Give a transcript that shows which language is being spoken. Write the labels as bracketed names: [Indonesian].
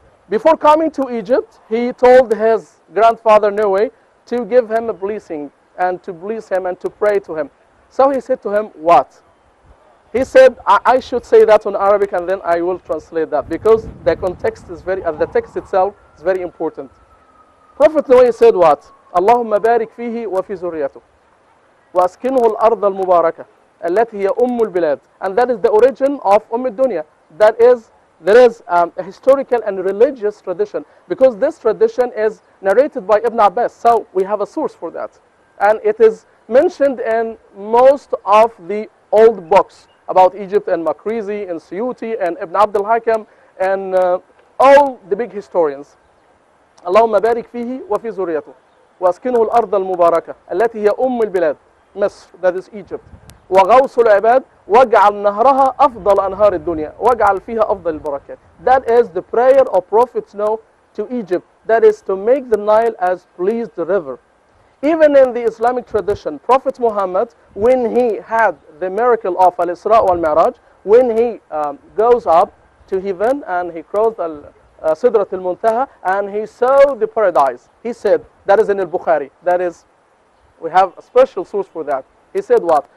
[English] Before coming to Egypt, he told his grandfather Noah to give him a blessing and to bless him and to pray to him. So he said to him, what? He said, I should say that in Arabic and then I will translate that, because the context is very, the text itself is very important. Prophet Noah said what? [Arabic] اللهم بارك فيه وفي ذريته وأسكنه الأرض المباركة التي هي البلاد. [English] And that is the origin of الدنيا. That is, there is a historical and religious tradition, because this tradition is narrated by Ibn Abbas. So we have a source for that. And it is mentioned in most of the old books about Egypt, and Makrizi, and Suyuti, and Ibn Abd al-Hakam, and all the big historians. [Arabic] اللهم بارك فيه وفي ذريته واسكنه الأرض المباركة التي هي البلاد مصر, [English] that is Egypt. [Arabic] وغوص العباد واجعل نهرها أفضل أنهار الدنيا واجعل فيها أفضل البركات. [English] That is the prayer of Prophet Noah to Egypt. That is to make the Nile as pleased the river. Even in the Islamic tradition, Prophet Muhammad, when he had the miracle of Al-Isra wal-Mi'raj, when he goes up to heaven and he crossed Sidrat al-Muntaha and he saw the paradise, he said, that is in al-Bukhari, that is, we have a special source for that. He said what?